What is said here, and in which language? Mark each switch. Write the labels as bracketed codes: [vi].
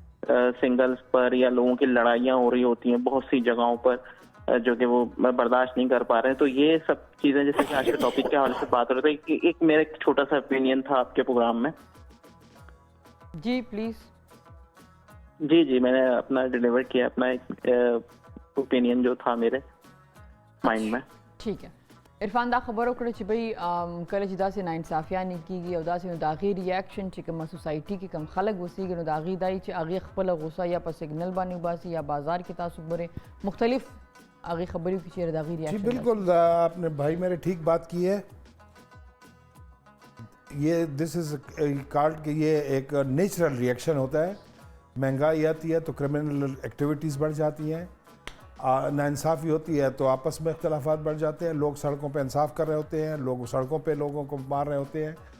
[hi] Singles पर या लोगों की लड़ाइयाँ हो रही होती हैं बहुत सी जगहों पर, जो कि वो बर्दाश्त नहीं कर पा रहे हैं। तो ये सब चीज़ें जैसे कि आज के टॉपिक के हवाले से बात हो रही थी, एक मेरा एक छोटा सा ओपिनियन था आपके प्रोग्राम में। जी प्लीज़। जी मैंने अपना डिलीवर किया, अपना एक ओपिनियन जो था मेरे माइंड में। ठीक है [ps] इरफान, दा खबर वकड़े कि भाई कल چې داسې ناانصافیه نه کیږي او داسې نو د هغې ریاکشن چې کومه سوسایټي کې کم خلک اوسېږي نو د هغې دا چې هغې خپله غوسه یا په سګنل باندې وباسي یا بازار کې تاسو ګورئ مختلف هغې خبرې کې چېرې د هغې [hi] जी [ps] ریاکشن [hi] बिल्कुल, आपने भाई मेरे ठीक बात की है। ये दिस इज कॉल्ड कि ये एक नेचुरल रिएक्शन होता है। महंगाई आती है तो क्रिमिनल एक्टिविटीज़ बढ़ जाती हैं, नाइंसाफ़ी होती है तो आपस में इख्तलाफात बढ़ जाते हैं, लोग सड़कों पे इंसाफ कर रहे होते हैं, लोग सड़कों पे लोगों को मार रहे होते हैं।